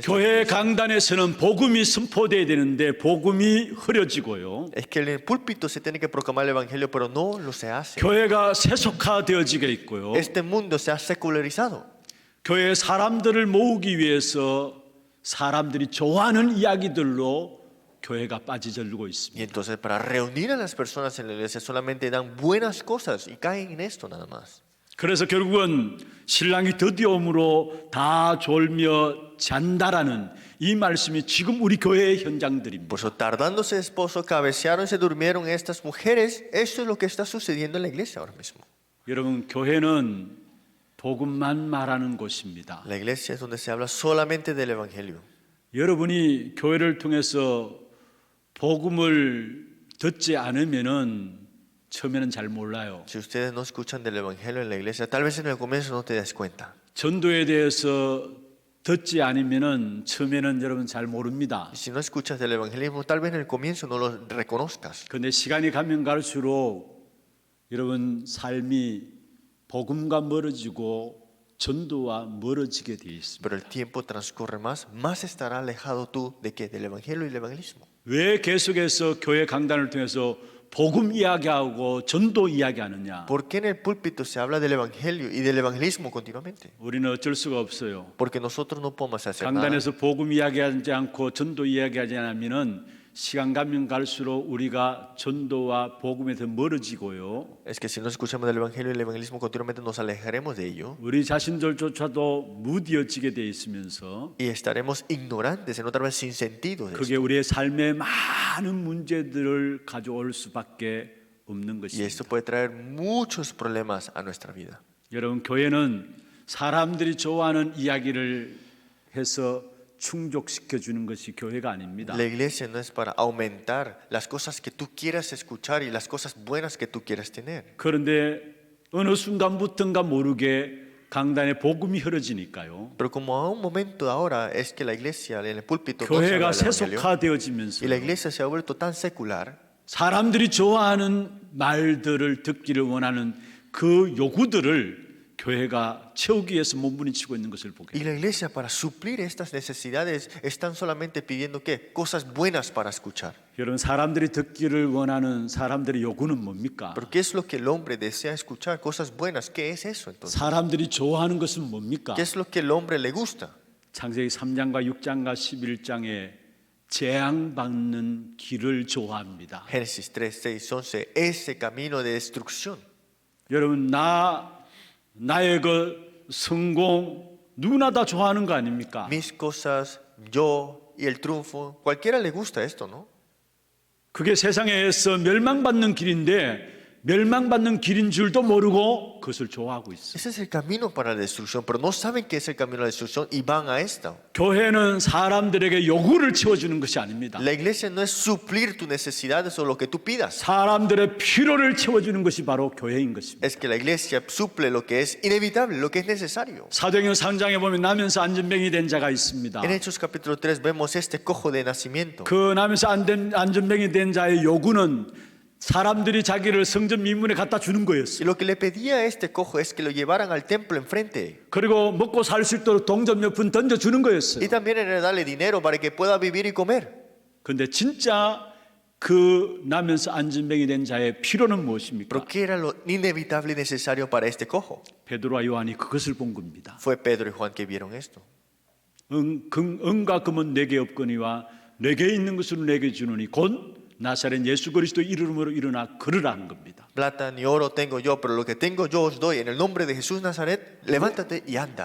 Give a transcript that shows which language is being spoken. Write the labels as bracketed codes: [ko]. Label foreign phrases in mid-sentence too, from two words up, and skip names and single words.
[ko] 교회 강단에서는 복음이 선포돼야 되는데 복음이 흐려지고요. [es] Es que en el púlpito se tiene que proclamar el evangelio, pero no lo se hace. [ko] 교회가 세속화되어지게 있고요. [es] Este mundo se ha secularizado. [ko] 교회 사람들을 모으기 위해서 사람들이 좋아하는 이야기들로 교회가 빠지들고 [es] Y [ko] 있습니다. [es] entonces para reunir a las personas en la iglesia solamente dan buenas cosas y caen en esto nada más. [ko] 그래서 결국은 신랑이 드디어 오므로 다 졸며 잔다라는 이 말씀이 지금 우리 교회의 현장들입니다. [es] Por eso tardándose el esposo, cabecearon y se durmieron estas mujeres. Eso es lo que está sucediendo en la iglesia ahora mismo. [ko] 여러분 교회는 복음만 말하는 곳입니다. [es] La iglesia es donde se habla solamente del evangelio. [ko] 여러분이 교회를 통해서 복음을 듣지 않으면은 처음에는 잘 몰라요. [es] Si ustedes no escuchan del evangelio en la iglesia, tal vez en el comienzo no te das cuenta. [ko] 전도에 대해서 듣지 않으면은 처음에는 여러분 잘 모릅니다. [es] Y si no escuchas del evangelismo, tal vez en el comienzo no lo reconozcas. [ko] 근데 시간이 가면 갈수록 여러분 삶이 복음과 멀어지고 전도와 멀어지게 돼 있습니다. [es] Pero el tiempo transcurre más estará alejado tú de qué? Del evangelio y el evangelismo. [ko] 왜 계속해서 교회 강단을 통해서 복음 이야기하고 전도 이야기하느냐? [es] ¿Por qué en el púlpito se habla del evangelio y del evangelismo continuamente? [ko] 우리는 어쩔 수가 없어요. [es] Porque nosotros no podemos hacer nada. [ko] 강단에서 복음 이야기하지 않고 전도 이야기하지 않으면은 시간 가면 갈수록 우리가 전도와 복음에 더 멀어지고요. [es] Es que si no escuchamos del evangelio y el evangelismo continuamente nos alejaremos de ello [ko] 우리 자신들조차도 무디어지게 돼 있으면서 [es] y estaremos ignorantes, en otra vez sin sentido de [ko] 그게 [es] esto. [ko] 우리의 삶에 많은 문제들을 가져올 수밖에 없는 [es] Y [ko] 것입니다. [es] esto puede traer muchos problemas a nuestra vida. [ko] 여러분, 교회는 사람들이 좋아하는 이야기를 해서 충족시켜 주는 것이 교회가 아닙니다. [es] La iglesia no es para aumentar las cosas que tú quieras escuchar y las cosas buenas que tú quieras tener. [ko] 그런데 어느 순간부터인가 모르게 강단에 복음이 흐려지니까요. [es] Pero como a un momento ahora es que la iglesia en el púlpito no se [ko] 교회가 [es] habla del evangelio [ko] 세속화되어지면서 [es] y la iglesia se ha vuelto tan secular, [ko] 사람들이 좋아하는 말들을 듣기를 원하는 그 요구들을 교회가 채우기 위해서 몸부림치고 있는 것을 보게 [es] y [ko] 됩니다. [es] la iglesia para suplir estas necesidades están solamente pidiendo que cosas buenas para escuchar. [ko] 여러분, 사람들이 듣기를 원하는 사람들의 요구는 뭡니까? [es] Pero ¿qué es lo que el hombre desea escuchar? Cosas buenas. ¿Qué es eso entonces? [ko] 사람들이 좋아하는 것은 뭡니까? [es] ¿Qué es lo que el hombre le gusta? [ko] 창세기 3장과 6장과 11장에 재앙받는 길을 좋아합니다. [es] Génesis 3, 6, 11. Ese camino de destrucción. [ko] 여러분, 나의 그 성공 누구나 다 좋아하는 거 아닙니까? [es] Mis cosas, yo y el triunfo. Cualquiera le gusta esto, ¿no? [ko] 그게 세상에서 멸망받는 길인데 멸망받는 길인 줄도 모르고 그것을 좋아하고 있어요. [es] Ese es el camino para la destrucción, pero no saben que es el camino a la destrucción y van a esto. [ko] 교회는 사람들에게 요구를 채워주는 것이 아닙니다. [es] La iglesia no es suplir tus necesidades o lo que tú pidas. [ko] 사람들의 필요를 채워주는 것이 바로 교회인 것입니다. [es] Es que la iglesia suple lo que es inevitable, lo que es necesario. [ko] 사도행전 3장에 보면 나면서 안전병이 된 자가 있습니다. [es] En Hechos capítulo 3 vemos este cojo de nacimiento. [ko] 그 나면서 안전병이 된 자의 요구는 사람들이 자기를 성전 미문에 갖다 주는 [es] Y [ko] 거였어요. [es] lo que le pedía a este cojo es que lo llevaran al templo enfrente. [ko] 그리고 먹고 살 수 있도록 동전 몇 푼 던져 주는 거였어요. [es] Y también era darle dinero para que pueda vivir y comer. [ko] 그런데 진짜 그 나면서 안전병이 된 자의 필요는 무엇입니까? [es] Pero ¿qué era lo inevitable y necesario para este cojo? [ko] 베드로와 요한이 그것을 본 겁니다. [es] Fue Pedro y Juan que vieron esto. [ko] 은과 금은 내게 없거니와 내게 있는 것으로 내게 주노니 곧 나사렛 예수 그리스도 이름으로 일어나 걸으라는 겁니다. [es] Plata ni oro tengo yo, pero lo que tengo yo os doy. En el nombre de Jesús Nazaret, levántate y anda.